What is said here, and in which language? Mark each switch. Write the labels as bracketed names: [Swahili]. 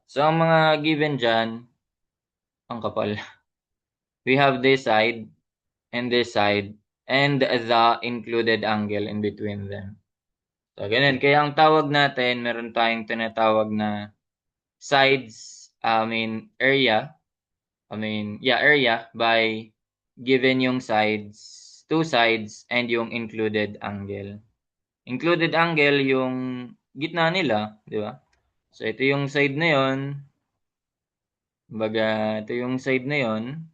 [Filipino] So, ang mga given dyan, ang kapal. [English] We have this side, and this side, and the included angle in between them. [Filipino] So, ganun. Kaya ang tawag natin, meron tayong tinatawag na sides, area. Area by given yung sides, two sides, and yung included angle. Included angle yung gitna nila, di ba? So, ito yung side na yon. Ito yung side na yon.